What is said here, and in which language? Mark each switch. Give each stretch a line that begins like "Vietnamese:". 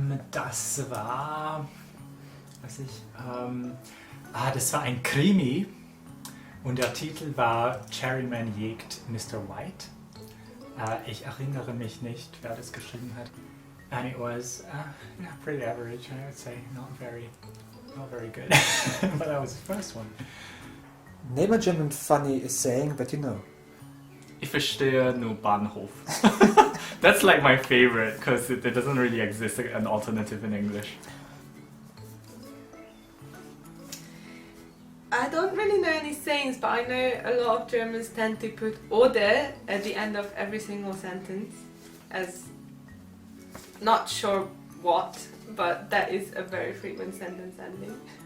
German: Das war... Was ich... das war ein Krimi und der Titel war Cherryman jägt Mr. White. Ich erinnere mich nicht, wer das geschrieben hat.
English: And it was pretty average, I would say. Not very good. But that was the first one. Name a German funny saying that you know.
German: Ich verstehe nur Bahnhof.
English: That's like my favorite because it doesn't really exist an alternative in English. I don't really know any sayings, but I know a lot of Germans tend to put oder at the end of every single sentence as not sure what, but that is a very frequent sentence ending.